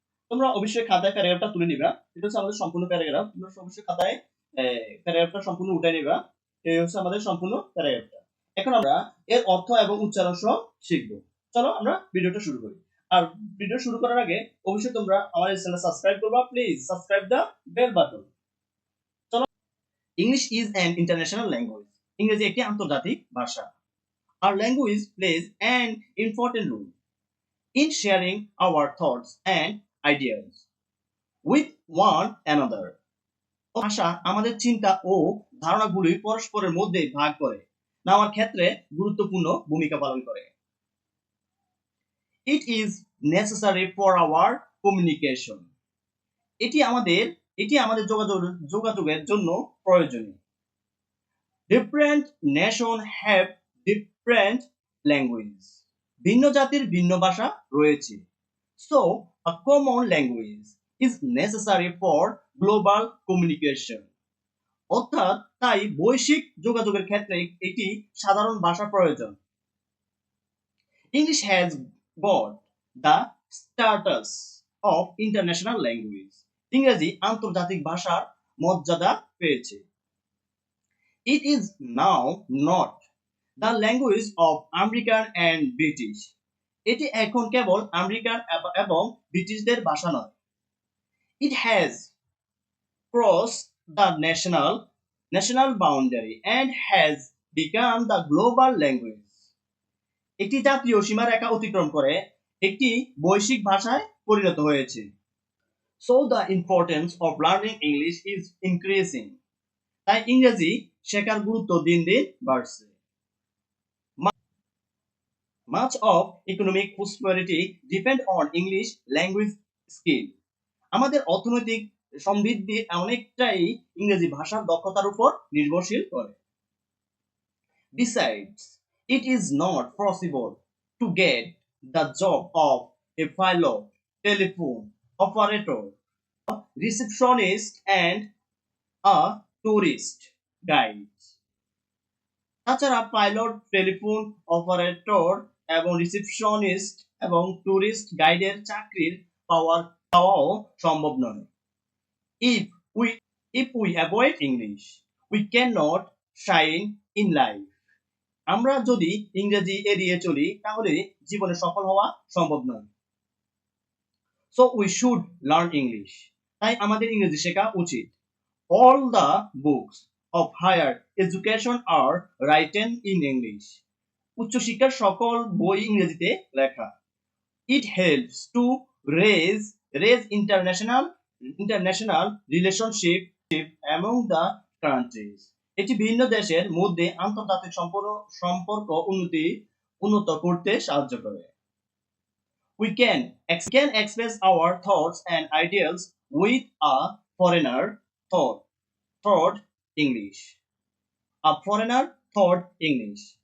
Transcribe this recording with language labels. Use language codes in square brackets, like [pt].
[bn] তোমরা অবশ্যই খাতায় প্যারাগ্রাফটা তুলে নিবা। এটা হচ্ছে আমাদের সম্পূর্ণ প্যারাগ্রাফ। তোমরা অবশ্যই খাতায় প্যারাগ্রাফটা সম্পূর্ণ উঠায় নিবা। এই হচ্ছে আমাদের সম্পূর্ণ প্যারাগ্রাফটা। এখন আমরা এর অর্থ এবং উচ্চারণ সহ শিখব। চলো আমরা ভিডিওটা শুরু করি। আর ভিডিও শুরু করার আগে অবশ্যই তোমরা আমার এই চ্যানেল সাবস্ক্রাইব করবা। [en] Please subscribe the bell button. English is an international language. [bn] ইংরেজি একটি আন্তর্জাতিক ভাষা। [en] Our language plays an important role in sharing our thoughts and ideas with one another. [bn] ভাষা আমাদের চিন্তা ও ধারণাগুলি পরস্পরের মধ্যে ভাগ করে নেওয়ার ক্ষেত্রে গুরুত্বপূর্ণ ভূমিকা পালন করে। [en] It is necessary for our communication. [bn] এটি আমাদের যোগাযোগের জন্য প্রয়োজনীয়। [en] Different nations have different languages. [bn] ভিন্ন জাতির ভিন্ন ভাষা রয়েছে। [en] So, a common language is necessary for global communication. [bn] অর্থাৎ তাই বৈশ্বিক যোগাযোগের ক্ষেত্রে একটি সাধারণ ভাষা প্রয়োজন। [en] English has got the status of international language. [bn] ইংরেজি আন্তর্জাতিক ভাষার মর্যাদা পেয়েছে। [en] It is now not the language of American and British. [bn] এটি এখন কেবল আমেরিকান এবং ব্রিটিশদের ভাষা নয়। [en] It has crossed the national boundary and has become the global language. [bn] একটি জাতীয় সীমারেখা অতিক্রম করে একটি বৈশ্বিক ভাষায় পরিণত হয়েছে। [en] So the importance of learning English is increasing. [bn] তাই ইংরেজি শেখার গুরুত্ব দিন দিন বাড়ছে। [en] Much of economic prosperity depend on English language skill. [bn] আমাদের অর্থনৈতিক সমৃদ্ধি অনেকটাই ইংরেজি ভাষার দক্ষতার উপর নির্ভরশীল করে। [en] Besides, it is not possible to get the job of a pilot, telephone operator, receptionist and a tourist guide. [bn] তাছাড়া পাইলট, টেলিফোন অপারেটর এবং রিসেপশনিস্ট এবং টুরিস্ট গাইডের চাকরির পাওয়াও সম্ভব নয়। [en] If we if we avoid English, we cannot shine in life. [bn] আমরা যদি ইংরেজি এড়িয়ে চলি তাহলে জীবনে সফল হওয়া সম্ভব নয়। [en] So we should learn English. [bn] তাই আমাদের ইংরেজি শেখা উচিত। [en] All the books of higher education are written in English. [bn] উচ্চশিক্ষার সকল বই ইংরেজিতে লেখা। [en] It helps to raise international relationship among the countries. [bn] এটি ভিন্ন দেশের মধ্যে আন্তর্জাতিক সম্পর্ক উন্নত করতে সাহায্য করে। [en] We can express our thoughts and ideals with a foreigner thought English. A foreigner thought English.